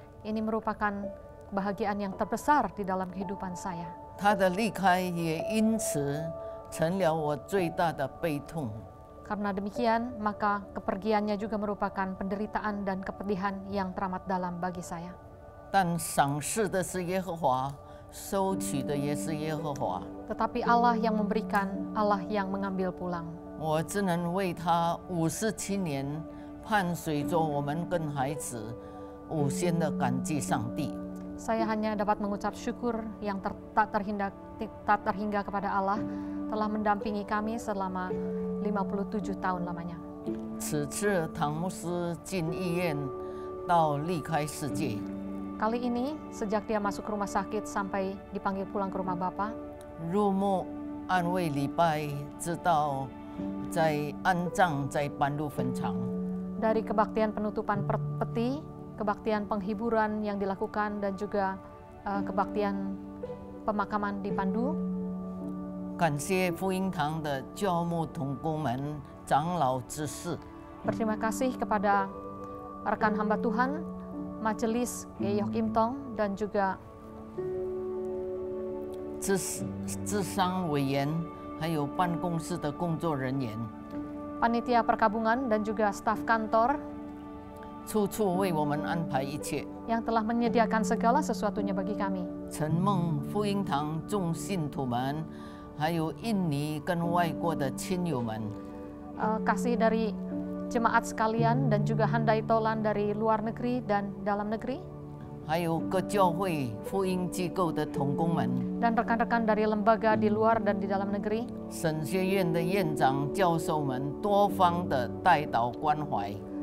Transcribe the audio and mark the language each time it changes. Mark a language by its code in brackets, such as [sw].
[id] Ini merupakan kebahagiaan yang terbesar di dalam kehidupan saya. [zh] 他的离开也因此成了我最大的悲痛。 [id] Karena demikian, maka kepergiannya juga merupakan penderitaan dan kepedihan yang teramat dalam bagi saya. [zh] 但赏赐的是耶和华，收取的也是耶和华。 [id] Tetapi Allah yang memberikan, Allah yang mengambil pulang. [zh] 我只能为他57年伴随着我们跟孩子无限的感激上帝。 [id] Saya hanya dapat mengucap syukur yang tak terhingga kepada Allah telah mendampingi kami selama 57 tahun lamanya. [zh] 此次唐牧师进医院到离开世界， [id] Kali ini, sejak dia masuk rumah sakit sampai dipanggil pulang ke rumah Bapa, [zh] 入墓安慰礼拜，直到在安葬，在搬入坟场。 [id] dari kebaktian penutupan peti, kebaktian penghiburan yang dilakukan, dan juga kebaktian pemakaman di Pandu. [zh] 感谢福音堂的教牧同工们、长老执事。 [id] Berterima kasih kepada rekan hamba Tuhan, Majelis Geyok Im Tong, dan juga [zh] 治商委员，还有办公室的工作人员， [id] panitia perkabungan dan juga staf kantor [zh] 处处为我们安排一切。 [id] yang telah menyediakan segala sesuatunya bagi kami. [zh] 陈梦福音堂众信徒们，还有印尼跟外国的亲友们， [id] Kasih dari jemaat sekalian dan juga handai tolan dari luar negeri dan dalam negeri, [zh] 还有各教会福音机构的同工们， [id] dan rekan-rekan dari lembaga di luar dan di dalam negeri, [zh] 神学院的院长、教授们多方的带导关怀，